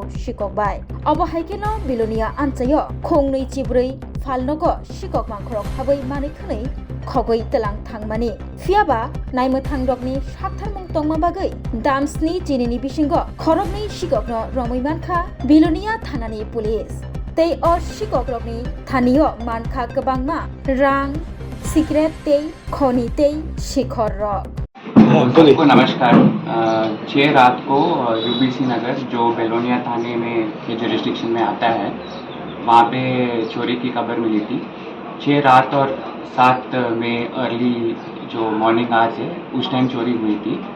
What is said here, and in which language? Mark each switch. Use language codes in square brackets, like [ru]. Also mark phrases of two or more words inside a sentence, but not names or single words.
[trp] शिকক बाय अबो हाइकेनो बिलोनिया आनचायो खोंनै चिब्रै फालनगो शिকক मांखरक हाबै मानिखनै खगै तलां थांमानि फियाबा नायमो थांदकनि साकथारमुं तंमा बागै दामसनि जिनिनि बिसिंगो खरकनै शिककनो रमैमानखा बिलोनिया थानानि पुलिस तै अ शिकक रकनि थानियो मानखा गोबांमा रां सिक्रेट तै खनि तै शिखर रक। [hi] सबको नमस्कार। 6 रात को यूबीसी नगर जो बेलोनिया थाने में के जुरिस्डिक्शन में आता है वहाँ पे चोरी की खबर मिली थी। 6 रात और 7 में अर्ली जो मॉर्निंग आज है उस टाइम चोरी हुई थी।